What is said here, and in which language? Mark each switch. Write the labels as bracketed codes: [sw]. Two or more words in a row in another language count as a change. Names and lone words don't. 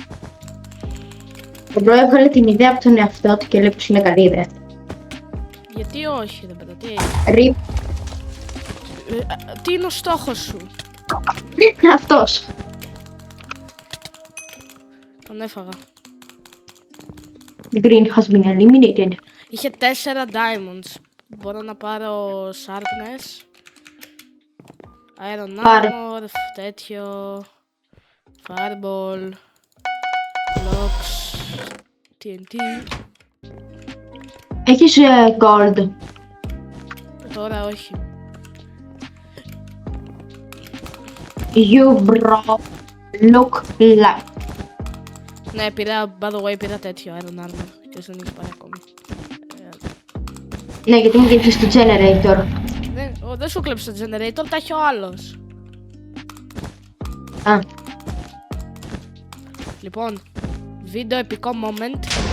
[el] Ο Μπρο έβγαλε την ιδέα από τον εαυτό του και λέει πως είναι καλή ιδέα. Γιατί όχι ρε μπρο, τι... Rip. Τι είναι ο στόχος σου? Αυτός. Τον έφαγα. [en] The green has been eliminated. [el] Είχε 4 diamonds. Μπορώ να πάρω [en] sharpness, iron [el] Πάρε. [en] armor, τέτοιο, fireball, blocks, TNT. [el] Έχεις gold. Τώρα όχι. [en] You bro look like. [el] Ναι, πήρα, [en] by the way, [el] πήρα τέτοιο [en] Iron Armor [el] και δεν έχει πάρει ακόμη. Ναι, γιατί μου κλείψες το generator. Δεν σου κλέψε το generator, τα έχει ο άλλος. Α, Λοιπόν, βίντεο επικό moment.